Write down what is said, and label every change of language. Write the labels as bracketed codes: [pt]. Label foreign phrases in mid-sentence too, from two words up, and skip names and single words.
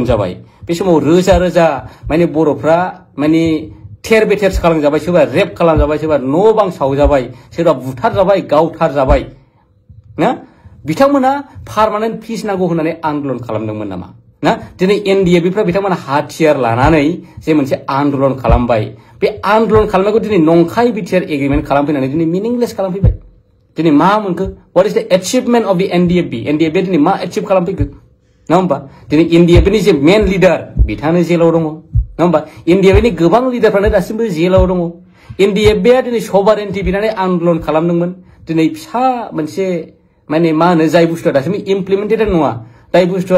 [brx] जाबाय बे समाव रोजा रोजा माने बर'फ्रा माने थेर बेथेर खालामजाबाय सोरबा रेप खालामजाबाय सोरबा न' बां सावजाबाय सोरबा बुथारजाबाय गावथारजाबाय ना बिथांमोना [en] permanent peace [brx] नांगौ होननानै आन्दलन खालामदोंमोन नामा ना दिनै NDFB-फ्रा बिथांमोना हाथियार लानानै जे मोनसे आन्दलन खालामबाय बे आन्दलन खालामनायखौ दिनै नंखाय [en] BTR agreement [brx] खालामफैनानै दिनै मिनिंलेस खालामफैबाय दिनै मा मोनखो [en] what is the achievement of the NDFB [brx] दिनै मा एचिभ खालामफैखो नङा होमबा दिनै NDFB-नि जे मेन लिडार बिथाङानो जेलाव दङ नङा होमबा NDFB-नि गोबां लिडारफ्रानो दासिमबो जेलाव दङ NDFB-आ दिनै सभारेन्टि बिनानै आन्दलन खालामदोंमोन दिनै फिसा मोनसे माने मा होनो जाय बुस्थुआ दासिमबो इमप्लिमेन्टेड नङा जाय बुस्थुआ